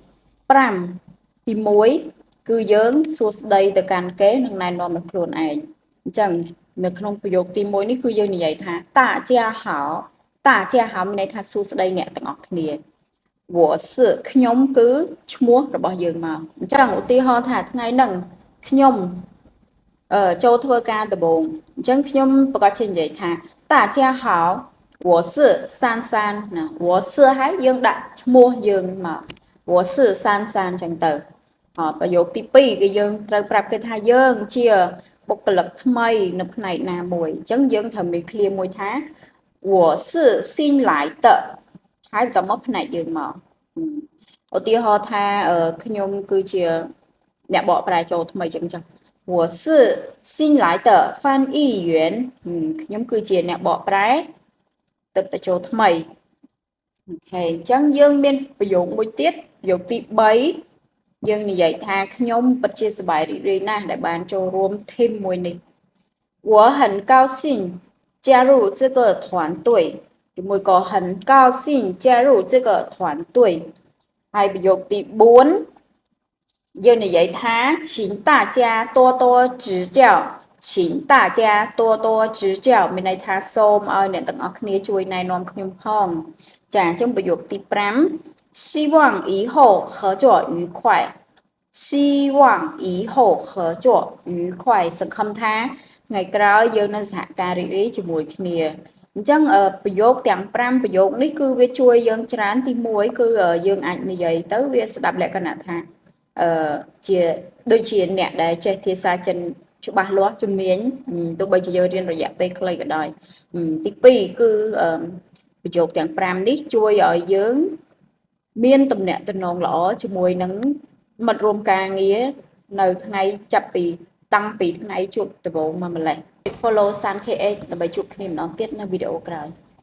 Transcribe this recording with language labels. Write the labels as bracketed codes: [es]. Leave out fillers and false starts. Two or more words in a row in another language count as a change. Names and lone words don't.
[km] 5 ទី1គឺយើងសួស្តីទៅកាន់គេនិងណែនាំនឹងខ្លួនឯងអញ្ចឹងនៅក្នុងប្រយោគទី1នេះគឺយើងនិយាយថា [zh] 大家好大家好 [km] មានន័យថាសួស្តីអ្នកទាំងអស់គ្នា [zh] 我是 [km] ខ្ញុំគឺឈ្មោះរបស់យើងមកអញ្ចឹងឧទាហរណ៍ថាថ្ងៃហ្នឹងខ្ញុំចូលធ្វើការដំបូងអញ្ចឹងខ្ញុំប្រកាសជានិយាយថា [zh] 大家好我是珊 [km] 珊ណា [zh] 我是 [km] ហើយយើងដាក់ឈ្មោះយើងមក [zh] 我是珊珊 [km] អញ្ចឹងទៅប្រយោគទី2គឺយើងត្រូវ ប្រាប់គេថាយើងជាបុគ្គលិកថ្មីនៅផ្នែកណាមួយអញ្ចឹងយើងត្រូវមានឃ្លាមួយថា [zh] 我是新来的 [km] ហើយបន្តមកផ្នែកយើងមកឧទាហរណ៍ថាខ្ញុំគឺជាអ្នកបកប្រែចូលថ្មីចឹងចុះ [zh] 我是新来的翻译员 [km] ខ្ញុំគឺជាអ្នកបកប្រែទឹកទៅចូលថ្មីអូខេអញ្ចឹងយើងមានប្រយោគមួយទៀតប្រយោគទី 3យើងនិយាយថាខ្ញុំពិតជាសប្បាយរីករាយណាស់ដែលបានចូលរួម team មួយនេះ [zh] 我很高兴加入这个团队 [km] ជាមួយក៏ [zh] 很高兴加入这个团队 [km] ហើយប្រយោគទី4យើងនិយាយ ថា [zh] 请大家多多指教请大家多多指教 [km] មានន័យថាសូមឲ្យអ្នកទាំងអស់គ្នាជួយណែនាំខ្ញុំផងចាអញ្ចឹងប្រយោគទី 5希望 [zh] 以后合作愉快希望以后合作愉快 [km] សង្ឃឹមថាថ្ងៃក្រោយយើងនឹងសហការរីករាយជាមួយគ្នា អញ្ចឹងប្រយោគទាំង5ប្រយោគនេះគឺវាជួយយើងច្រើនទី1គឺយើងអាចនិយាយ ទៅវាស្ដាប់លក្ខណៈថាជាដូចជាអ្នកដែលចេះភាសាចិនច្បាស់លាស់ជំនាញទោះបីជាយើងរៀនរយៈពេលខ្លីក៏ដោយទី2គឺប្រយោគទាំង5នេះជួយឲ្យយើងមានទំនាក់ទំនងល្អជាមួយនឹងមិត្តរួមការងារនៅថ្ងៃចាប់ពីតាំងពីថ្ងៃជួបដំបូងមកម្លេះ Follow Sun KH ដើម្បីជួបគ្នាម្ដងទៀតនៅវីដេអូក្រោយ